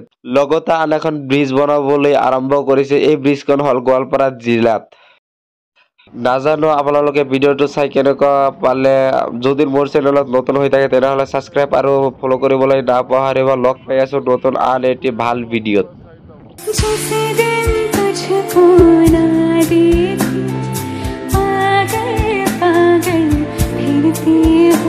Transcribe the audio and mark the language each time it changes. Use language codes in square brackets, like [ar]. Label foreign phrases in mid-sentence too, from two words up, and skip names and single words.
[as] লগতে আন এখন ব্ৰিজ বনাবলৈ আৰম্ভ কৰিছে। এই ব্ৰিজখন হ'ল গোৱালপাৰা জিলাত। নাজানো আপোনালোকে ভিডিঅ'টো চাই কেনেকুৱা পালে। যদি মোৰ চেনেলত নতুন হৈ থাকে তেনেহ'লে ছাবস্ক্ৰাইব আৰু ফ'ল' কৰিবলৈ নাপাহৰিব। লগ পাই আছো নতুন আন এটি ভাল ভিডিঅ'ত। [hi] जिस दिन तुझको ना देखूं, पागल पागल फिरती